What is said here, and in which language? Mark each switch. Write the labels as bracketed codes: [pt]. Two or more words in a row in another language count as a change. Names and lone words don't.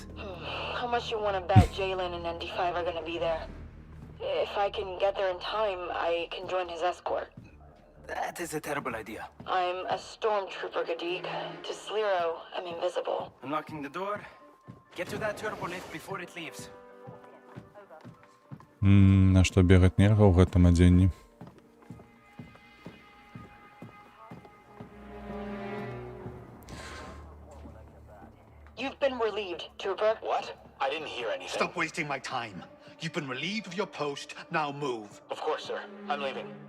[en] How much you want to bet Jalen and ND5 are gonna be there? If I can get there in time, I can join his escort. That is a terrible idea. I'm a stormtrooper, Gadeek. To Sliro, I'm invisible. Unlocking the door. Get to that turbo lift before it leaves. [be] На што бегаць нельга ў гэтым адзенні? [en] You've been relieved, Trooper. What? I didn't hear anything. Stop wasting my time. You've been relieved of your post. Now move. Of course, sir. I'm leaving.